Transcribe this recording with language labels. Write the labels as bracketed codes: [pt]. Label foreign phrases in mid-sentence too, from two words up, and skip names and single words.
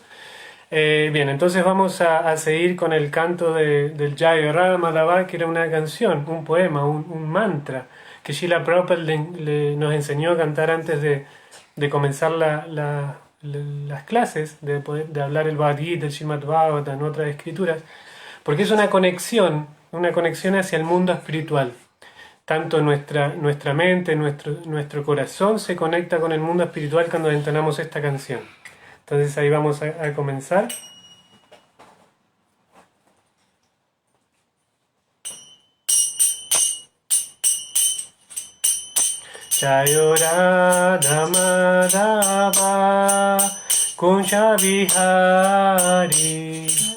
[es] Bien, entonces vamos a seguir con el canto del Jaya Radha Madhava, que era una canción, un poema, un mantra que Srila Prabhupada nos enseñó a cantar antes de comenzar las clases, de hablar el Bhagavad Gita, el Srimad Bhagavatam, otras escrituras, porque es una conexión hacia el mundo espiritual. Tanto nuestra mente, nuestro corazón se conecta con el mundo espiritual cuando entonamos esta canción. Entonces ahí vamos a comenzar. [sa] Jayo Radha Madhava Kunja Vihari